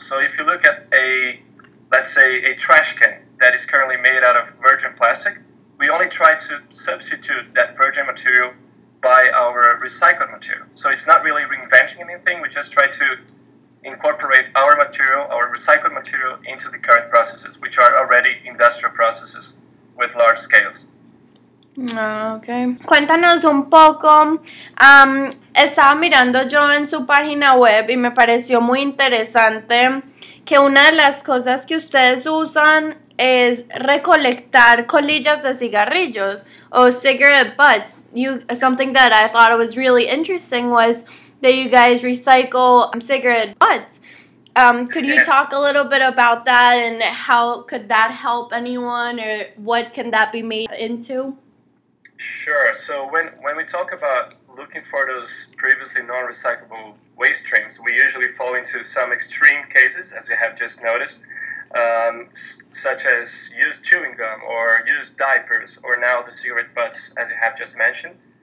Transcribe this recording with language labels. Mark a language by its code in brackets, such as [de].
[en] So if you look at a trash can that is currently made out of virgin plastic, we only try to substitute that virgin material by our recycled material. So it's not really reinventing anything, we just try to incorporate our material, our recycled material, into the current processes, which are already industrial processes with large scales. [es] Okay. Cuéntanos un poco. Estaba mirando yo en su página web y me pareció muy interesante que una de las cosas que ustedes usan es recolectar colillas de cigarrillos o [en] cigarette butts. Something that I thought was really interesting was that you guys recycle cigarette butts. Could you talk a little bit about that and how could that help anyone, or what can that be made into? Sure. So when we talk about looking for those previously non-recyclable waste streams, we usually fall into some extreme cases, as you have just noticed, such as used chewing gum or used diapers, or now the cigarette butts, as you have just mentioned.